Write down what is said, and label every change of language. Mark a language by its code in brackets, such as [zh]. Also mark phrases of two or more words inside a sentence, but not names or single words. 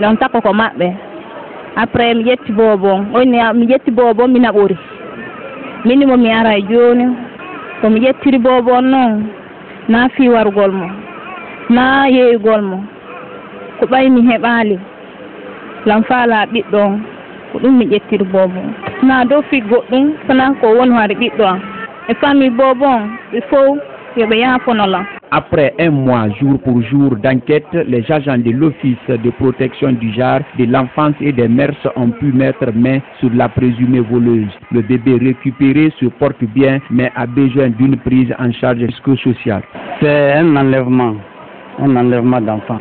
[ff] ɗon takko ko maɓɓe après mi ƴetti bobo on mi ƴetti bobo mi naɓori minni mo mi ara e jooni ko mi ƴettiri bobo on noon na fi wargol mo na yeeygol mo ko ɓay mi heɓaali lam faala ɓiɗɗo ko ɗum mi ƴettiri bobo na dow fi goɗɗum sona ko woni hoore ɓiɗɗo am e famille bobo on ɓe fof yoɓe yaafonolam [fr] Après un mois jour pour jour d'enquête, les agents de l'Office de protection du genre, de l'enfance et des mœurs ont pu mettre main sur la présumée voleuse. Le bébé récupéré se porte bien, mais a besoin d'une prise en charge psychosociale. C'est un enlèvement d'enfant.